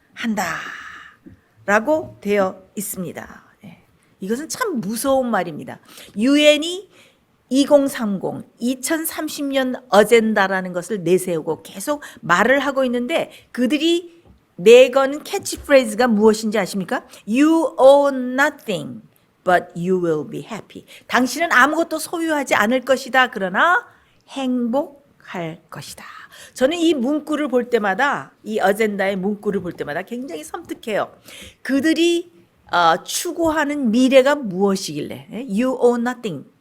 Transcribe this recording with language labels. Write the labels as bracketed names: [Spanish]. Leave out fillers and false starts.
[Korean] 한다라고 되어 있습니다. 이것은 참 무서운 말입니다. 유엔이 2030 어젠다라는 것을 내세우고 계속 말을 하고 있는데 그들이 내거는 캐치프레이즈가 무엇인지 아십니까? [English] You own nothing, but you will be happy. [Korean] 당신은 아무것도 소유하지 않을 것이다. 그러나 행복할 것이다. 저는 이 문구를 볼 때마다 이 어젠다의 문구를 볼 때마다 굉장히 섬뜩해요. 그들이 추구하는 미래가 무엇이길래 [English] You own nothing.